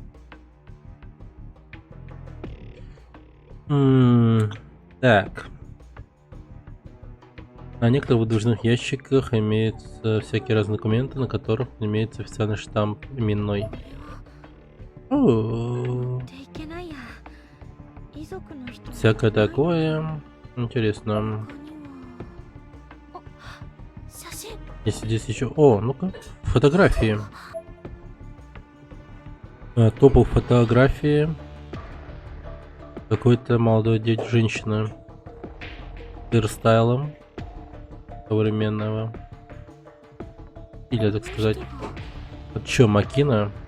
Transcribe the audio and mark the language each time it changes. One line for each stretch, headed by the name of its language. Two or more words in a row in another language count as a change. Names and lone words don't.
Russian: Так. На некоторых выдвижных ящиках имеются всякие разные документы, на которых имеется официальный штамп именной. О,
Japanese: でいけないや遺族の人
Russian: всякое такое. Интересно.
Japanese: 他にはあ写真
Russian: Если здесь еще... О, ну-ка. Фотографии. Топов фотографии. Какой-то молодой женщина. С хейрстайлом. Современного. Или, так сказать. Вот чё, Макина?